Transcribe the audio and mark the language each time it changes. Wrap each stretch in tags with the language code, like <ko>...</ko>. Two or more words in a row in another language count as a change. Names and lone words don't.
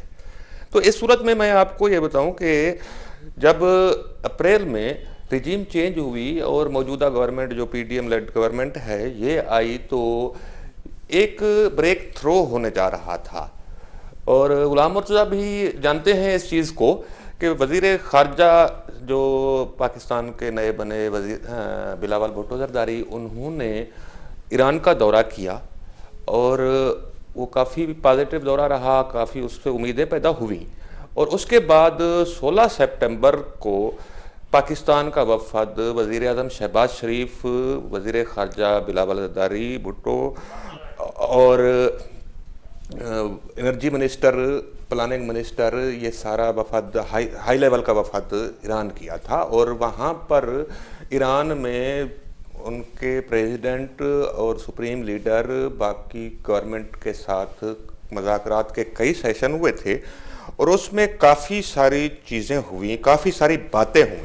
<ur>تو اس صورت میں میں آپ کو یہ بتاؤں کہ جب اپریل میں</ur> <en>regime change</en> <ur>ہوئی اور موجودہ گورنمنٹ جو PDM</ur> <en>led government</en> <ur>ہے یہ آئی، تو ایک</ur> <en>break through</en> <ur>ہونے جا رہا تھا. اور غلام مرتضیٰ بھی جانتے ہیں اس چیز کو کہ وزیر خارجہ جو پاکستان کے نئے بنے وزیر بلاول بھٹو زرداری, انہوں نے ایران کا دورہ کیا اور وہ کافی پازیٹو دورہ رہا، کافی اس سے امیدیں پیدا ہوئی. اور اس کے بعد 16 ستمبر کو پاکستان کا وفد وزیر اعظم شہباز شریف، وزیر خارجہ بلاول زرداری بھٹو اور</ur> <en>energy minister, planning minister,</en> <ur>یہ سارا وفد</ur> <en>high level</en> <ur>کا وفد ایران کیا تھا. اور وہاں پر ایران میں ان کے پریزیڈنٹ اور</ur> <en>supreme leader</en> <ur>باقی گورنمنٹ کے ساتھ مذاکرات کے کئی سیشن ہوئے تھے اور اس میں کافی ساری چیزیں ہوئی، کافی ساری باتیں ہوئی.</ur>